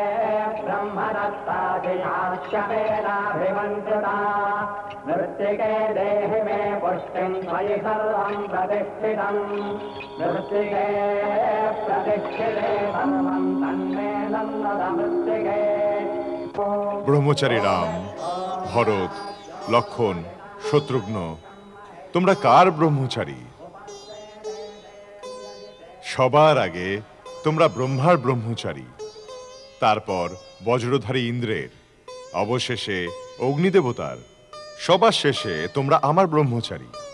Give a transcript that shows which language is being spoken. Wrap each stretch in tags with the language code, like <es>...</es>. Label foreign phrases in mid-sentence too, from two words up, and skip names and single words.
<sa>ब्रह्मदत्ताधिशास्यमेनाभिमन्त्रिता मृत्तिके देहि मे पुष्टिं त्वयि सर्वं प्रतिष्ठितं मृत्तिके प्रतिष्ठिते सर्वं तन्मे नन्दत मृत्तिके।</sa> <bn>ব্রহ্মচারী রাম, ভরত, লক্ষণ, শত্রুঘ্ন, তোমরা কার ব্রহ্মচারী? সবার আগে তোমরা ব্রহ্মার ব্রহ্মচারী, তারপর বজ্রধারী ইন্দ্রের, অবশেষে অগ্নিদেবতার, সবার শেষে তোমরা আমার ব্রহ্মচারী।</bn>